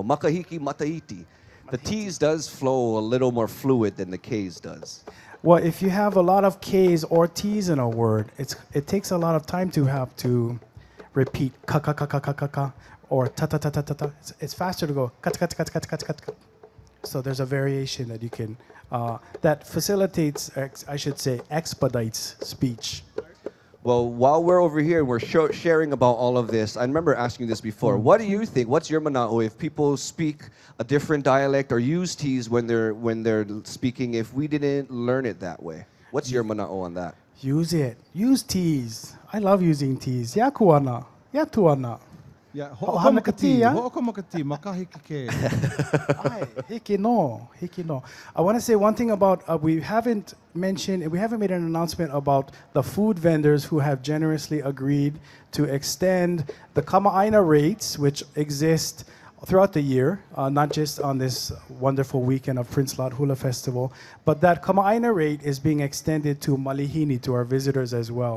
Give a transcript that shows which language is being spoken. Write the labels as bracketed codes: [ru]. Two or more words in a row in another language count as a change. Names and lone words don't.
[haw] Makahiki Mataiti. [en] The T's does flow a little more fluid than the K's does. Well, if you have a lot of K's or T's in a word, it takes a lot of time to have to repeat ka ka ka ka ka ka ka or ta ta ta ta ta ta. It's faster to go ka ta ka ta ka ta ka ta ka. So there's a variation that you can that facilitates, I should say, expedites speech. Well, while we're over here and we're sharing about all of this, I remember asking this before. What do you think? What's your mana'o if people speak a different dialect or use T's when they're speaking? If we didn't learn it that way, what's your mana'o on that? Use it. Use T's. I love using T's. [haw] Ya kuana. Ya tuana. Yeah, ho'okamakati, makahiki ke. Hiki no. [en] I want to say one thing about we haven't made an announcement about the food vendors who have generously agreed to extend the kama'aina rates, which exist throughout the year, not just on this wonderful weekend of Prince Lot Hula Festival, but that kama'aina rate is being extended to Malihini, to our visitors as well.